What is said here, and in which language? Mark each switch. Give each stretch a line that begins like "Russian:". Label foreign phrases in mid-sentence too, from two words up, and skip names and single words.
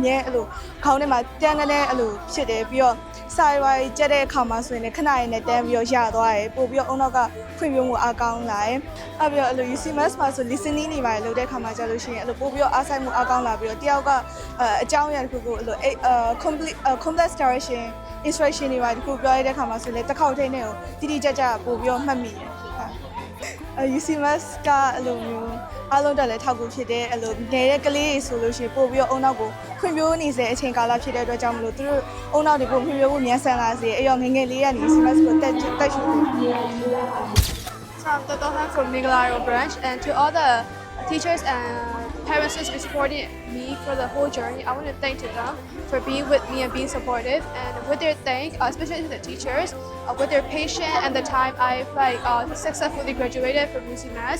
Burmese: မြဲအဲ့လိုခေါင်းထဲမှာတန်းတန်းနဲ့အဲ့လိုဖြစ်တယ်ပြီးတော့စာရွက်ကြက်တဲ့အခါမှာဆိုရင်လည်းခဏရည်နဲ့တန်းပြီးတော့ရသွားတယ်ပို့ပြီးတော့အုံ နောက်ကဖွင့်ပြမှုအားကောင်းလာတယ်အဲ့ပြီးတော့အဲ့လို UCMS မှာဆို listening တွေပါတယ်လုပ်တဲ့အခါမှာကြာလို့ရှိရင်အဲ့လိုပို့ပြီးတော့အားဆိုင်မှုအားကောင်းလာပြီးတော့တယောက်ကအကြောင်းအရာတစ်ခုကိုအဲ့လို
English: complex direction instruction
Burmese: တွေပါတခုပြောရတဲ့အခါမှာဆိုလည်းတစ်ခေါက်ထိန်းနဲ့ကိုတိတိကျကျပို့ပြီးတော့မှတ်မိတယ်UCMS ကအဲ့လိုမျိုးအားလုံးတက်လည်းထောက်ကူဖြစ်တယ်အဲ့လိုနေတဲ့ကလေးတွေဆိုလို့ရှိရင်ပို့ပြီးတော့အုံနောက်ကိုဖွံ့ဖြိုးနေစေအချိန်ကာလဖြစ်တဲ့အတွက်ကြောင့်မလို့သူတို့အုံနောက်တွေကိုဖွံ့ဖြိုးဖို့မြန်ဆန်လာစေအဲ့တော့ငယ်ငယ်လေးကနေ UCMS ကိုတက်ရှိတယ်
English: So I'm Toto Han from Migalayo branch, and to all the teachers and parents who's been supporting me for the whole journey, I want to thank to them for being with me and being supportive. And with their especially to the teachers, with their patience and the time I've successfully graduated from UCMS.